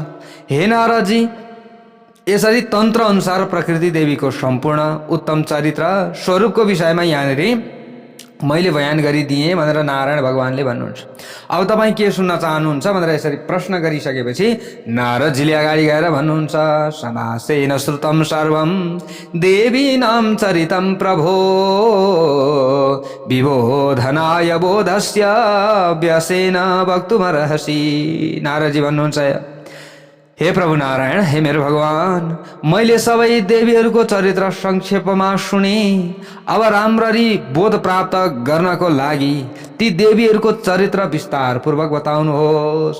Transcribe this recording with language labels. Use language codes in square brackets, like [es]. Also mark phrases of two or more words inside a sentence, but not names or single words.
[ne] हे नारदजी, यसरी तन्त्र अनुसार प्रकृति देवीको सम्पूर्ण उत्तम चरित्र स्वरूपको विषयमा यहाँनिर मैले बयान गरिदिएँ भनेर नारायण भगवानले भन्नुहुन्छ। अब तपाईँ के सुन्न चाहनुहुन्छ भनेर यसरी प्रश्न गरिसकेपछि नारदजीले अगाडि गएर भन्नुहुन्छ, [sa] समासेन श्रुतं सर्वं देवीनां चरितं प्रभो विबोधनाय बोधस्य व्यसेन वक्तुमर्हसि। [ne] नारदजी भन्नुहुन्छ, हे प्रभु नारायण, हे मेरो भगवान, मैले सबै देवीहरूको चरित्र संक्षेपमा सुने। अब राम्ररी बोध प्राप्त गर्नको लागि ती देवीहरूको चरित्र विस्तार पूर्वक बताउनुहोस्।